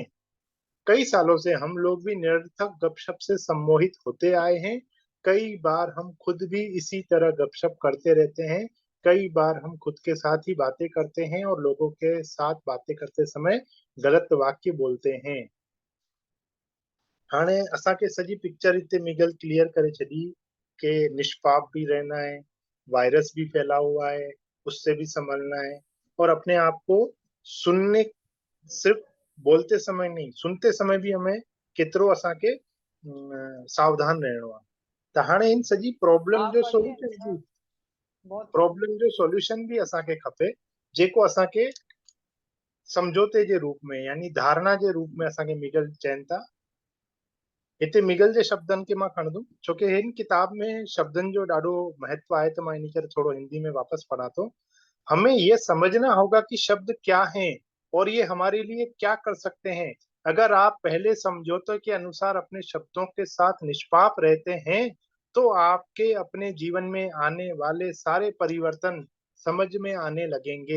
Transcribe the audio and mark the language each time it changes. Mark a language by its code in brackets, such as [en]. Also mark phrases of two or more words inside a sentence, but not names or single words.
[hi] कई सालों से हम लोग भी निरर्थक गपशप से सम्मोहित होते आए हैं। कई बार हम खुद भी इसी तरह गपशप करते रहते हैं। कई बार हम खुद के साथ ही बातें करते हैं और लोगों के साथ बातें करते समय गलत वाक्य बोलते हैं। [sd] हाणे असांखे सॼी पिक्चर हिते मिगल क्लियर करे छॾी कि [hi] निष्पाप भी रहना है, वायरस भी फैला हुआ है, उससे भी संभलना है, और अपने आप को सुनने, सिर्फ बोलते समय नहीं, सुनते समय भी हमें [sd] केतिरो असांखे सावधान रहणो आहे। त हाणे इन सॼी [hi] हाँ पर ये बहुत [sd] प्रॉब्लम जो सॉल्यूशन भी असांखे खपे, जेको असांखे समझौते जे रूप में यानी धारणा जे रूप में असांखे मिगल चवनि था। हिते मिगल जे शब्दनि खे मां खणंदुमि छोकी हिन किताब में शब्दनि जो ॾाढो महत्व आहे, त मां इन करे थोड़ो हिंदी में वापस पढ़ा थो। [hi] हमें ये समझना होगा कि शब्द क्या हैं और ये हमारे लिए क्या कर सकते हैं। अगर आप पहले समझौते के अनुसार अपने शब्दों के साथ निष्पाप रहते हैं तो आपके अपने जीवन में आने वाले सारे परिवर्तन समझ में आने लगेंगे।